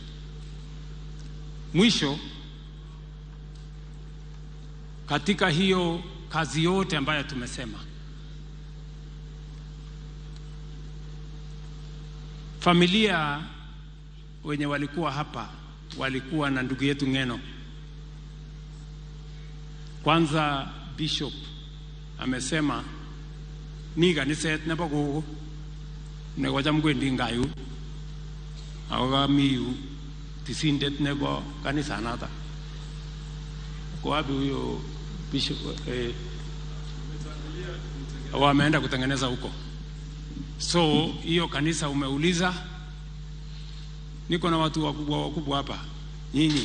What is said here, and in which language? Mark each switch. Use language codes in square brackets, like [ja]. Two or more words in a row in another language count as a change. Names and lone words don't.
[sw] Mwisho, katika hiyo kazi yote ambayo tumesema, familia wenye walikuwa hapa walikuwa na ndugu yetu Ngeno. Kwanza Bishop amesema ni kanisa [kln] nebo gogo ne waja mgwendi ngayu awa miyu tisindet nebo kanisa nata. [sw] Kwa wapi huyo Bishop wameenda kutengeneza huko. So hiyo kanisa umeuliza, niko na watu wakubwa hapa nyinyi.